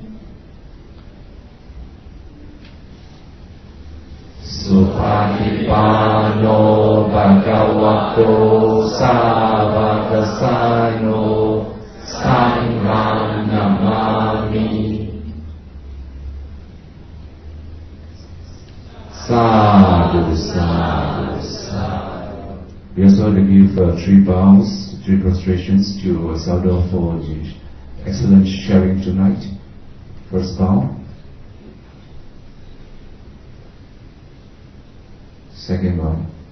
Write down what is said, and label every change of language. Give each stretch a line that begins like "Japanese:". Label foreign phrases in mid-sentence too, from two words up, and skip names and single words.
Pali: Supatipano Bhagavato Savakasano Sangham Namami. Sadhu, sadhu, sadhu.
English: We also give 3 bows, 3 prostrations to Sayataw for the excellent sharing tonight. First bow. Second bow.